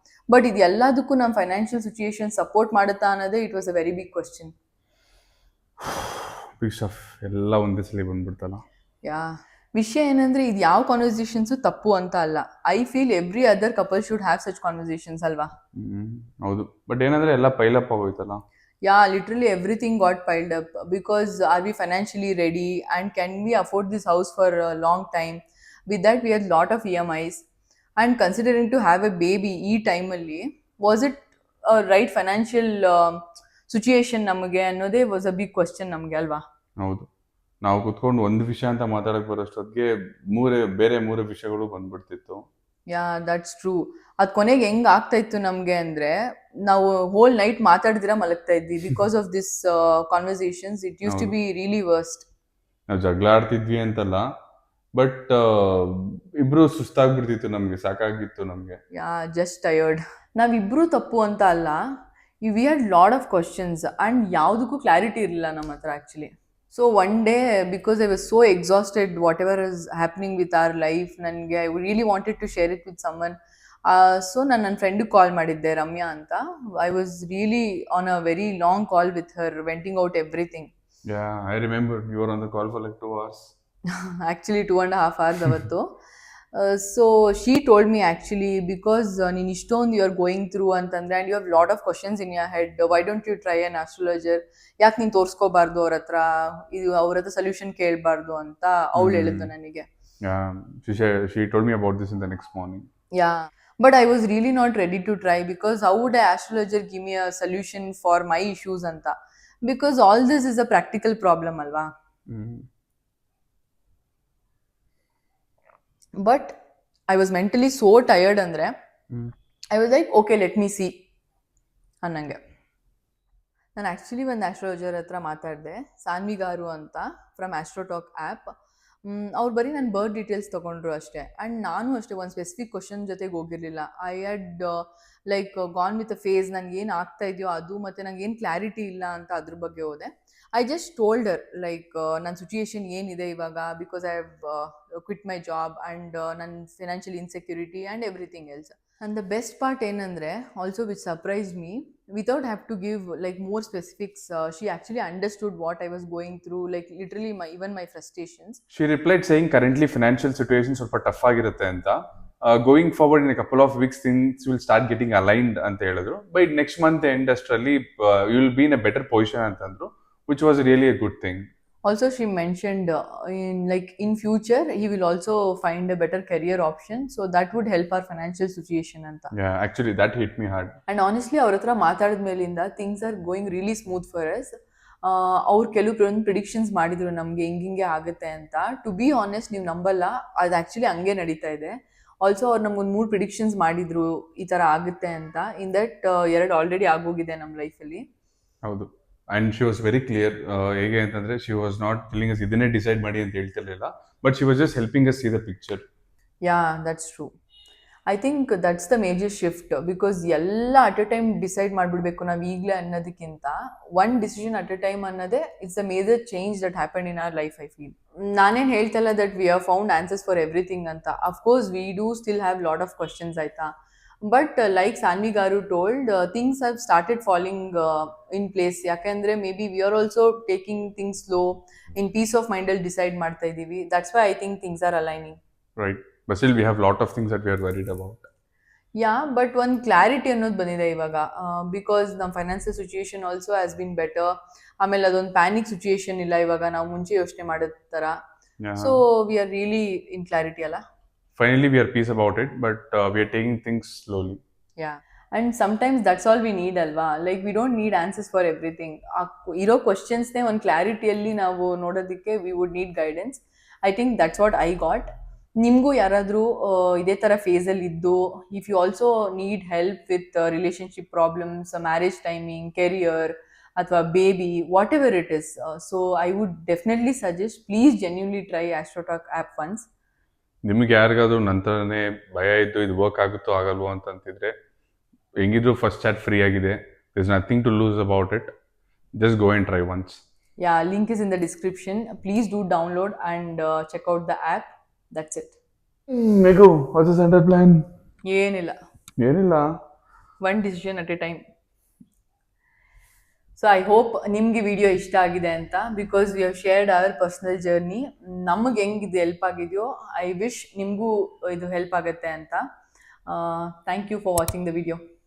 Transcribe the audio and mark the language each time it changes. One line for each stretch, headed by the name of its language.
Kannada: But ಇದು ಎಲ್ಲದಕ್ಕೂ ನಮ್ಮ ಫೈನಾನ್ಷಿಯಲ್ ಸಿಚುಯೇಷನ್ ಸಪೋರ್ಟ್ ಮಾಡುತ್ತಾ ಅನ್ನೋದೇ
English: It was a very big question.
Kannada: Piece of ಎಲ್ಲ ಒಂದೇ ಸಲ ಬಂದ್ಬಿಡ್ತಲ್ಲ. ಯಾ, ವಿಷಯ ಏನಂದ್ರೆ ಇದು ಯಾವ ಕಾನ್ವರ್ಸೇಷನ್ಸು ತಪ್ಪು ಅಂತ ಅಲ್ಲ.
English: I feel every other couple should have such conversations ಅಲ್ವಾ?
Kannada: ಹೌದು, ಬಟ್ ಏನಂದ್ರೆ ಎಲ್ಲ pile-up ಆಗೋಯ್ತಲ್ಲ.
English: Yeah, literally everything got piled up because are we financially ready and can we afford this house for a long time? With that, we had lot of EMIs, and considering to have a baby time ಅಲ್ಲಿ was it a right financial situation
Kannada: ನಮಗೆ ಅನ್ನೋದೇ
English: was a big question
Kannada: ನಮಗೆ ಅಲ್ವಾ? ಹೌದು, ನಾವು ಕುತ್ಕೊಂಡು ಒಂದು ವಿಷಯ ಅಂತ ಮಾತಾಡಕ್ಕೆ ಬರೋಷ್ಟೊತ್ತಿಗೆ ಮೂರೇ ವಿಷಯಗಳು ಬಂದ್ಬಿಡ್ತಿತ್ತು.
English: Yeah, that's true.
Kannada: ಅದು ಕೊನೆಗೆ ಹೆಂಗೆ ಆಗ್ತಾ ಇತ್ತು ನಮಗೆ ಅಂದರೆ, ನಾವು
English: whole night
Kannada: ಮಾತಾಡಿದಿರ ಮಲಗ್ತಾ ಇದ್ವಿ
English: Because of this conversations. It used to be really worst.
Kannada: ನಾವು ಜಗಳ ಆಡ್ತಿದ್ವಿ ಅಂತಲ್ಲ, ಬಟ್ ಇಬ್ರು ಸುಸ್ತಾಗ್ಬಿಡ್ತಿತ್ತು, ನಮಗೆ ಸಾಕಾಗಿತ್ತು ನಮಗೆ.
English: Yeah, just tired.
Kannada: ನಾವಿಬ್ರು ತಪ್ಪು ಅಂತ ಅಲ್ಲ,
English: we had lot of questions and
Kannada: ಯಾವುದಕ್ಕೂ ಕ್ಲಾರಿಟಿ ಇರಲಿಲ್ಲ ನಮ್ಮ ಹತ್ರ actually.
English: So one day, because I was so exhausted whatever is happening with our life, ನನಗೆ I really wanted to share it with someone. So
Kannada: ನಾನು ನನ್ನ ಫ್ರೆಂಡಿಗೆ ಕಾಲ್ ಮಾಡಿದ್ದೆ, ರಮ್ಯಾ ಅಂತ.
English: I was really on a very long call with her, venting out everything. Yeah, I remember you were on the call for like 2 hours. Actually 2.5 hours ಅವತ್ತು. So she told me actually, because
Kannada: ನೀನು ಇಷ್ಟೊಂದು
English: You are going through ಅಂತಂದರೆ and you have lot of questions in your head, why don't you try an astrologer?
Kannada: ಯಾಕೆ ನೀನು ತೋರಿಸ್ಕೋಬಾರ್ದು ಅವ್ರ ಹತ್ರ, ಅವ್ರ ಹತ್ರ ಸೊಲ್ಯೂಷನ್ ಕೇಳಬಾರ್ದು ಅಂತ ಅವಳು ಹೇಳಿದ್ದು ನನಗೆ.
English: Yeah, she told me about this in the next morning. Yeah, but I was really not ready to try, because how would I astrologer give me a solution for my issues ಅಂತ? Because all this is a practical problem ಅಲ್ವಾ? But I was mentally so tired ಅಂದರೆ I was like okay let me see ಅನ್ನಂಗೆ.
Kannada: ನಾನು actually ಒಂದು astrologer ಹತ್ರ ಮಾತಾಡಿದೆ, Saanvi gar ಅಂತ,
English: From Astrotalk app.
Kannada: ಅವ್ರು ಬರೀ ನನ್ನ ಬರ್ತ್ ಡೀಟೇಲ್ಸ್ ತೊಗೊಂಡ್ರು ಅಷ್ಟೇ. ಆ್ಯಂಡ್ ನಾನು ಅಷ್ಟೇ ಒಂದು ಸ್ಪೆಸಿಫಿಕ್ ಕ್ವಶನ್ ಜೊತೆಗೆ ಹೋಗಿರಲಿಲ್ಲ.
English: I had like gone with a face,
Kannada: ನನಗೆ ಏನು ಆಗ್ತಾ ಇದೆಯೋ ಅದು, ಮತ್ತು ನಂಗೆ ಏನು ಕ್ಲಾರಿಟಿ ಇಲ್ಲ ಅಂತ ಅದ್ರ ಬಗ್ಗೆ ಹೋದೆ.
English: I just told her like
Kannada: ನನ್ನ ಸಿಚುಯೇಷನ್ ಏನಿದೆ ಇವಾಗ,
English: Because I have quit my job and ನನ್ನ financial insecurity and everything else. And the best part ಏನಂದರೆ, also which surprised me, without have to give like more specifics, she actually understood what I was going through, like literally even my frustrations. She replied saying currently financial situation
Kannada: ಸ್ವಲ್ಪ tough ಆಗಿರುತ್ತೆ ಅಂತ,
English: going forward in a couple of weeks things will start getting aligned
Kannada: ಅಂತ ಹೇಳಿದ್ರು.
English: By next month end ಅಷ್ಟರಲ್ಲಿ you will be in a better position ಅಂತಂದ್ರು, which was really a good thing. Also she mentioned in future he will also find a better career option, so that would help our financial situation anta. Yeah, actually that hit me hard. And honestly
Kannada: ಅವ್ರ ಹತ್ರ ಮಾತಾಡಿದ ಮೇಲಿಂದ
English: Things are going really smooth for us.
Kannada: ಅವ್ರು ಕೆಲವು predictions ಮಾಡಿದ್ರು ನಮಗೆ ಹಿಂಗೆ ಆಗುತ್ತೆ ಅಂತ.
English: to be honest,
Kannada: ನೀವು ನಂಬಲ್ಲ, ಅದು ಆ್ಯಕ್ಚುಲಿ ಹಂಗೆ ನಡೀತಾ ಇದೆ. ಆಲ್ಸೋ ಅವ್ರು ನಮ್ಗೊಂದು 3 ಪ್ರಿಡಿಕ್ಷನ್ಸ್ ಮಾಡಿದ್ರು ಈ ಥರ ಆಗುತ್ತೆ ಅಂತ. ಇನ್ ದಟ್ 2 ಆಲ್ರೆಡಿ ಆಗೋಗಿದೆ ನಮ್ಮ ಲೈಫಲ್ಲಿ.
English: ಹೌದು, and she was very clear.
Kannada: ಹೇಗೆ ಅಂತಂದರೆ,
English: she was not telling us
Kannada: ಇದನ್ನೇ ಡಿಸೈಡ್ ಮಾಡಿ ಅಂತ ಹೇಳ್ತಿರ್ಲಿಲ್ಲ,
English: But she was just helping us see the picture. Yeah, that's true. I think that's the major shift, because ಎಲ್ಲ at a time
Kannada: ಡಿಸೈಡ್ ಮಾಡಿಬಿಡ್ಬೇಕು ನಾವು ಈಗಲೇ ಅನ್ನೋದಕ್ಕಿಂತ
English: One decision at a time ಅನ್ನೋದೇ it's a major change that happen in our life. I feel
Kannada: ನಾನೇನು ಹೇಳ್ತಲ್ಲ
English: That we have found answers for everything ಅಂತ. Of course we do still have lot of questions, ಆಯಿತಾ. But like Sanvi garu told, things have started falling in place. ಯಾಕೆಂದರೆ maybe we are also taking things slow, in peace of ಮೈಂಡಲ್ಲಿ
Kannada: decide ಮಾಡ್ತಾ ಇದ್ದೀವಿ.
English: That's why I think things are aligning. Right, but still we have lot of things that we are worried about.
Kannada: Yeah but ಒಂದು clarity ಅನ್ನೋದು ಬಂದಿದೆ ಇವಾಗ because ನಮ್ಮ financial situation
English: Also has been better.
Kannada: ಆಮೇಲೆ ಅದೊಂದು panic situation ಇಲ್ಲ ಇವಾಗ, ನಾವು ಮುಂಚೆ ಯೋಚನೆ ಮಾಡಿದ ಥರ.
English: So we are really in clarity ಅಲ್ಲ. Finally we are peace about it, but we are taking things slowly. Yeah and sometimes that's all we need ಅಲ್ವಾ, like we don't need answers for everything.
Kannada: ಇರೋ ಕ್ವಶನ್ಸ್ನೇ ಒಂದು ಕ್ಲಾರಿಟಿಯಲ್ಲಿ ನಾವು ನೋಡೋದಕ್ಕೆ
English: We would need guidance. I think that's what I got.
Kannada: ನಿಮಗೂ ಯಾರಾದರೂ ಇದೇ ಥರ ಫೇಸಲ್ಲಿ ಇದ್ದು,
English: If you also need help with relationship problems, marriage timing, career ಅಥವಾ baby, whatever it is, so I would definitely suggest, please genuinely try Astrotalk app once.
Kannada: ನಿಮಗೆ ಯಾರಿಗಾದ್ರೂ ನಂತರನೇ ಭಯ ಇದ್ದು ಇದು ವರ್ಕ್ ಆಗುತ್ತೋ ಆಗಲ್ವೋ ಅಂತಂತಿದ್ರೆ, ಹೆಂಗಿದ್ರು ಫಸ್ಟ್ ಚಾಟ್ ಫ್ರೀ ಆಗಿದೆ.
English: There is nothing to lose about it. Just go and try once. Yeah, link is in the description. Please do download and check out the app. That's it. Meghu, what's the centre plan?
Kannada: ಏನಿಲ್ಲ,
English: one decision at a time. So I hope
Kannada: ನಿಮಗೆ video ಇಷ್ಟ ಆಗಿದೆ ಅಂತ,
English: Because we have shared our personal journey.
Kannada: ನಮಗೆ ಹೆಂಗೆ ಇದು help ಆಗಿದೆಯೋ,
English: I wish
Kannada: ನಿಮಗೂ ಇದು ಹೆಲ್ಪ್ ಆಗುತ್ತೆ ಅಂತ.
English: Thank you for watching the video.